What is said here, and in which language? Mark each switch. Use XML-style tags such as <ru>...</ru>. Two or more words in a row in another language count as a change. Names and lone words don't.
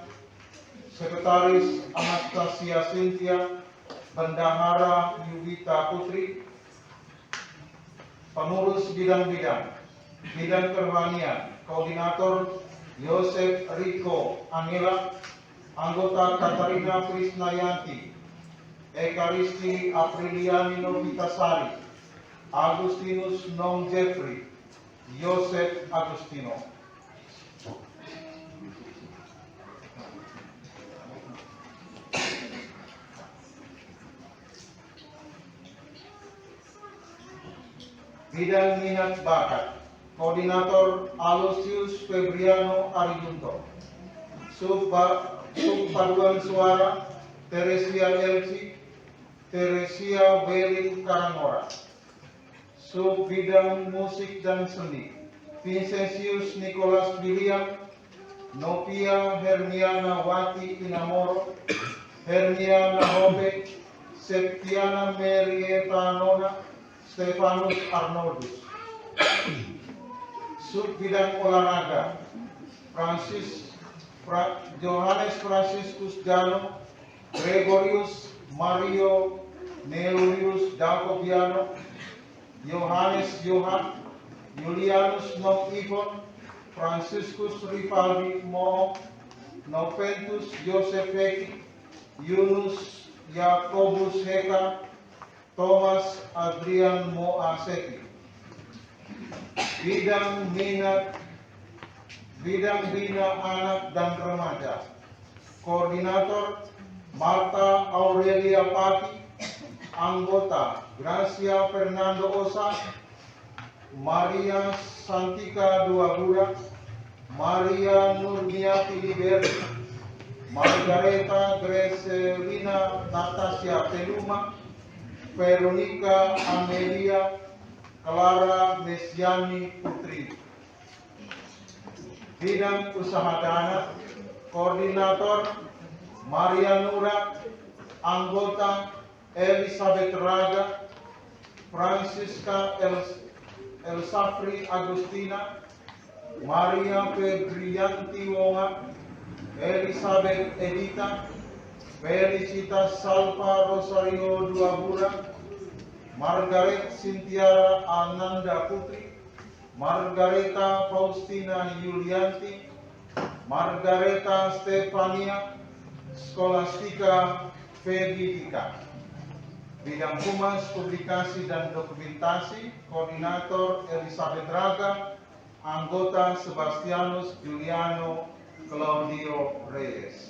<id>Sekretaris Anastasia Cynthia, Bendahara Yudita Putri, pengurus bidang-bidang, bidang kerohanian, koordinator Yosef Riko Angela, anggota Katarina Krisnayanti, Ekaristi Apriliani Novitasari, Agustinus Nom Jeffrey, Yosef Agustino. Bidang minat bakat, koordinator Aloysius Febriano Ariunto, Subpaduan Suara Teresia Elsi, Teresia Weli Karangora, Sub bidang musik dan seni Vincentius Nicholas William, Novia Hermiana Wati Inamoro, Hermiana Hobe, Septiana Marieta Nona, Stefanus Arnoldus. Sub bidang olahraga Johannes Franciscus Jano, Gregorius Mario Neurius Jacobiano, Yohanes Johan, Julianus non Ivon, Franciscus Rivaldi Mo, Noventus Joseph Heki, Yunus Yakobus Heka, Thomas Adrian Moaseki. Bidang Bina Anak dan Remaja. Koordinator Marta Aurelia Pati. Anggota Gracia Fernando Osa, Maria Santika Duagura, Maria Nurniati Liberti, Margareta Greselina Natasha Teluma, Veronica Amelia, Clara Mesiani Putri. Bidang Usaha Dana, Koordinator Maria Nura, Anggota Elizabeth Raga, Francisca Elsafri Agustina, Maria Fedrianti Wonga, Elizabeth Edita, Felicitas Salva Rosario Duagura, Margaret Sintiara Ananda Putri, Margareta Faustina Yulianti, Margareta Stefania, Scholastica Fedidika. Bidang Humas, Publikasi dan Dokumentasi, Koordinator Elizabeth Raga, Anggota Sebastianus Juliano Claudio Reyes.</id>